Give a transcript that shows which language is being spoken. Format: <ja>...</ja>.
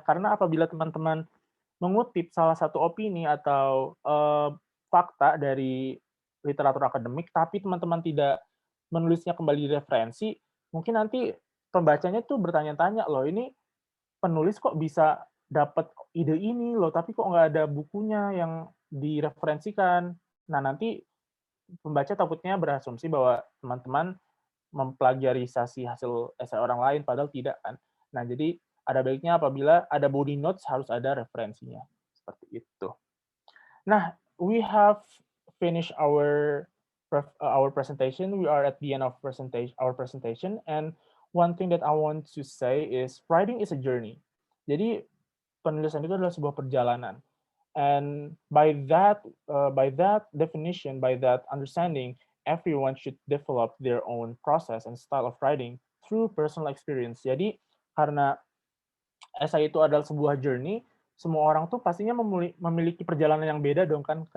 <id>Karena apabila teman-teman mengutip salah satu opini atau fakta dari literatur akademik, tapi teman-teman tidak menulisnya kembali di referensi, mungkin nanti pembacanya tuh bertanya-tanya, loh ini penulis kok bisa dapat ide ini loh, tapi kok nggak ada bukunya yang direferensikan. Nah, nanti pembaca takutnya berasumsi bahwa teman-teman memplagiarisasi hasil esai orang lain, padahal tidak kan. Nah, jadi ada baiknya apabila ada body notes harus ada referensinya. Seperti itu.</id> <en>Nah, we have finished our presentation. We are at the end of our presentation, and one thing that I want to say is writing is a journey.</en> <id>Jadi penulisan itu adalah sebuah perjalanan.</id> <en>And by that definition, by that understanding, everyone should develop their own process and style of writing through personal experience.</en> <id>Jadi karena esai itu adalah sebuah journey, semua orang tuh pastinya memiliki perjalanan yang beda dong kan.</id>